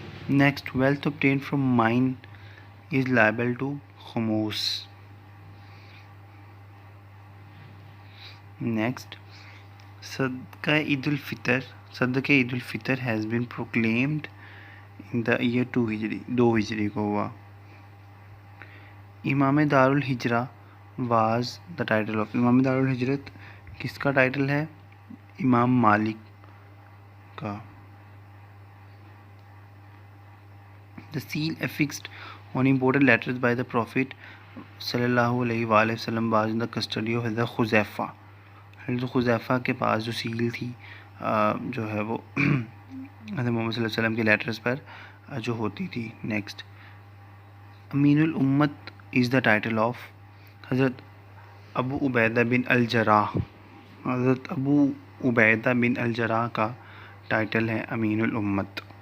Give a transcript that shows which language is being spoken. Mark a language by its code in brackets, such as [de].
[en] Next, wealth obtained from mine is liable to خموس. Next, صدقہ عید الفطر has been proclaimed in the year 2 ہجری. [ur] 2 ہجری کو ہوا. [en] امام دار الحجرہ واز دا ٹائٹل آف. [ur] امام دار الحجرت کس کا ٹائٹل ہے؟ امام مالک کا. [en] The seal affixed on important letters by the Prophet صلی اللہ علیہ وآلہ وسلم was in the custody of حضرت خزیفہ. [ur] حضرت خزیفہ کے پاس جو سیل تھی جو ہے وہ حضرت محمد صلی اللہ علیہ وسلم کے لیٹرز پر جو ہوتی تھی. [en] Next, امین الامت is the title of. [ur] حضرت ابو عبیدہ بن الجراح. حضرت ابو عبیدہ بن الجراح کا ٹائٹل ہے امین الامت.